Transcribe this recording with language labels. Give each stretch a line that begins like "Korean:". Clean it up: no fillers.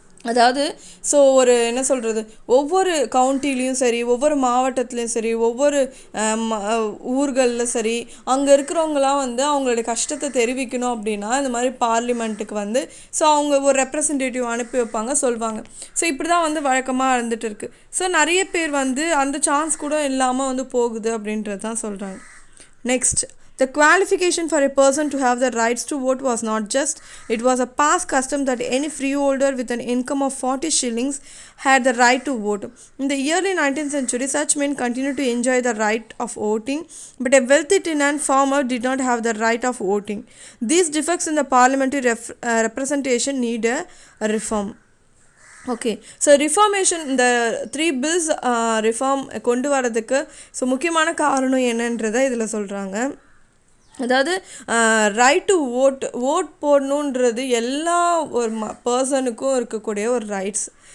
Tamil: அதாவது ஸோ ஒரு என்ன சொல்கிறது, ஒவ்வொரு கவுண்டிலையும் சரி, ஒவ்வொரு மாவட்டத்துலேயும் சரி, ஒவ்வொரு ஊர்களில் சரி, அங்கே இருக்கிறவங்களாம் வந்து அவங்களுடைய கஷ்டத்தை தெரிவிக்கணும் அப்படின்னா இந்த மாதிரி பார்லிமெண்ட்டுக்கு வந்து ஸோ அவங்க ஒரு ரெப்ரசன்டேட்டிவ் அனுப்பி வைப்பாங்க, சொல்லுவாங்க. ஸோ இப்படி தான் வந்து வழக்கமாக இருந்துகிட்டு இருக்குது. ஸோ நிறைய பேர் வந்து அந்த சான்ஸ் கூட இல்லாமல் வந்து போகுது அப்படின்றது தான் சொல்கிறாங்க.
English: Next, the qualification for a person to have the rights to vote was not just, it was a past custom that any freeholder with an income of 40 shillings had the right to vote. In the early 19th century, such men continued to enjoy the right of voting, but a wealthy tenant farmer did not have the right of voting. These defects in the parliamentary representation need a reform.
Tamil: Okay, so reformation இந்த 3 bills reform கொண்டு வரதுக்கு so முக்கியமான காரணம் என்னன்றதை இதில் சொல்கிறாங்க. அதாவது
English: right to vote
Tamil: போடணுன்றது எல்லா ஒரு பர்சனுக்கும் இருக்கக்கூடிய ஒரு ரைட்ஸ்.